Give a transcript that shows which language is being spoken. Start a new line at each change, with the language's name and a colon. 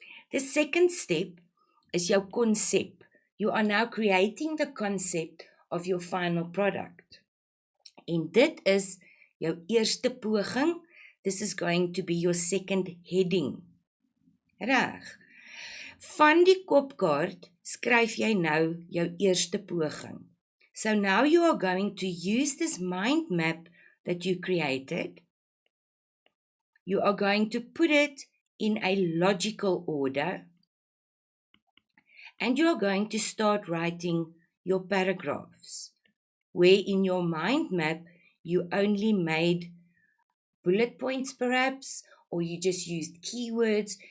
English: The second step is jou konsep. You are now creating the concept of your final product.
Afrikaans: En dit is jou eerste poging.
English: This is going to be your second heading.
Afrikaans: Reg. Van die kopkaart skryf jy nou jou eerste poging.
English: So now you are going to use this mind map that you created. You are going to put it in a logical order. And you are going to start writing your paragraphs, where in your mind map you only made bullet points perhaps, or you just used keywords.